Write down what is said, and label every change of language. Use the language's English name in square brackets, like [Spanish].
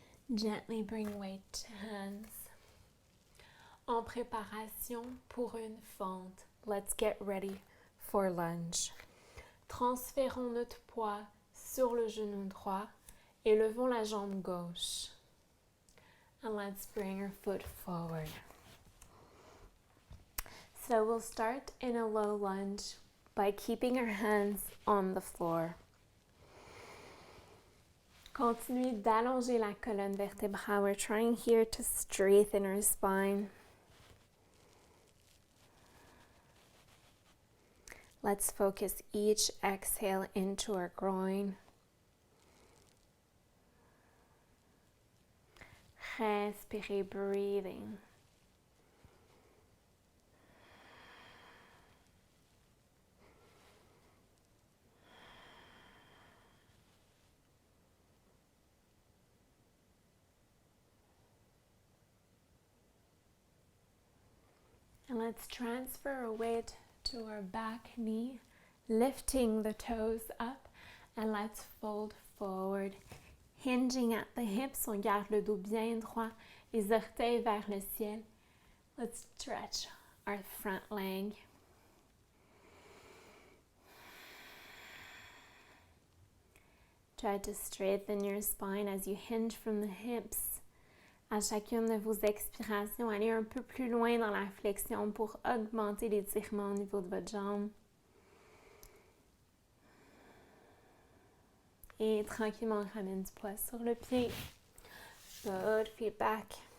[English] Gently bring weight to hands. [French] En préparation pour une fente. [English] Let's get ready for lunge. [French] Transférons notre poids sur le genou droit et levons la jambe gauche. [English] And let's bring our foot forward. So we'll start in a low lunge by keeping our hands on the floor. [French] Continuez d'allonger la colonne vertébrale. [English] We're trying here to straighten our spine. Let's focus each exhale into our groin. [French] Respirez, [English] breathing. And let's transfer our weight to our back knee, lifting the toes up, and let's fold forward. Hinging at the hips, [French] on garde le dos bien droit, les orteils vers le ciel. [English] Let's stretch our front leg. Try to straighten your spine as you hinge from the hips. [French] À chacune de vos expirations, allez un peu plus loin dans la flexion pour augmenter l'étirement au niveau de votre jambe. Et tranquillement, on ramène du poids sur le pied. [English] Good, feet back.